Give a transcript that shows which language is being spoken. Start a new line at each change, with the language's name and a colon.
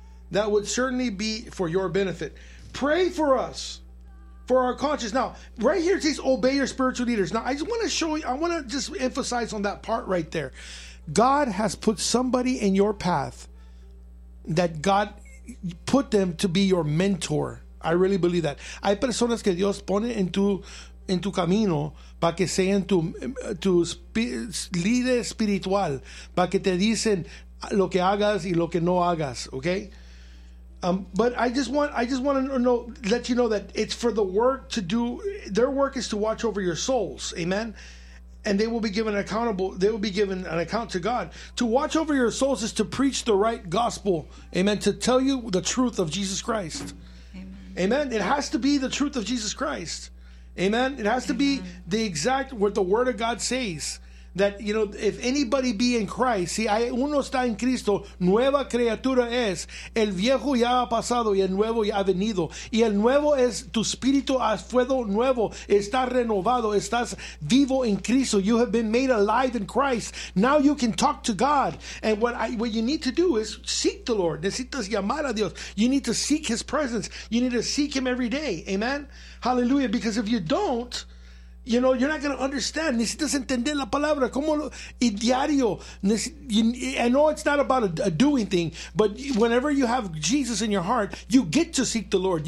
English: That would certainly be for your benefit. Pray for us. For our conscience. Now, right here it says, obey your spiritual leaders. Now, I just want to show you, I want to just emphasize on that part right there. God has put somebody in your path that God put them to be your mentor. I really believe that.
Spanish: Hay personas que Dios pone en tu camino para que sean tu líder espiritual, para que te dicen lo que hagas y lo que no hagas, okay?
English: But I just want to know, let you know that it's for the work to do. Their work is to watch over your souls, amen. And they will be given accountable. They will be given an account to God. To watch over your souls is to preach the right gospel, amen. To tell you the truth of Jesus Christ, amen. Amen. It has to be the truth of Jesus Christ, amen. It has to be the exact what the Word of God says. That, you know, if anybody be in Christ,
Spanish: si hay uno está en Cristo, nueva criatura es, el viejo ya ha pasado y el nuevo ya ha venido. Y el nuevo es tu espíritu a fuego nuevo, está renovado, estás vivo en Cristo.
English: You have been made alive in Christ. Now you can talk to God. And what you need to do is seek the Lord.
Spanish: Necesitas llamar a Dios.
English: You need to seek His presence. You need to seek Him every day. Amen? Hallelujah. Because if you don't, you know, you're not going to understand.
Spanish: Necesitas entender la palabra. Como y diario.
English: I know it's not about a doing thing, but whenever you have Jesus in your heart, you get to seek the Lord.